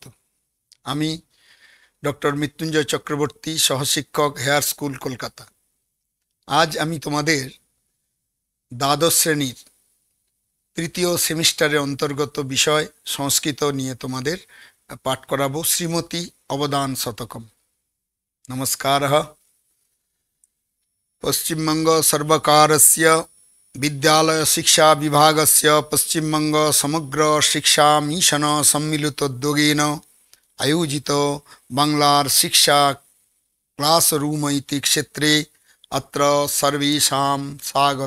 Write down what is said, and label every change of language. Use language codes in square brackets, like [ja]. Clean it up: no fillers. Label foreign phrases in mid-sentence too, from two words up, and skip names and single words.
[bn] আমি ডক্টর মৃত্যুঞ্জয় চক্রবর্তী, সহশিক্ষক, হেয়ার স্কুল, কলকাতা। আজ আমি তোমাদের দ্বাদশ শ্রেণীর তৃতীয় সেমিস্টারের অন্তর্গত বিষয় সংস্কৃত নিয়ে তোমাদের পাঠ করাবো। [sa] শ্রীমতী অবদান শতকম। নমস্কারः। पश्चिमबंग सर्वकारस्य विद्यालय शिक्षा विभागस्य पश्चिमबंग समग्र शिक्षा मिशन सम्मिलितोद्योगेन आयोजित बांग्लार शिक्षा क्लासरूम इति क्षेत्रे अत्र सर्वेषां स्वागत।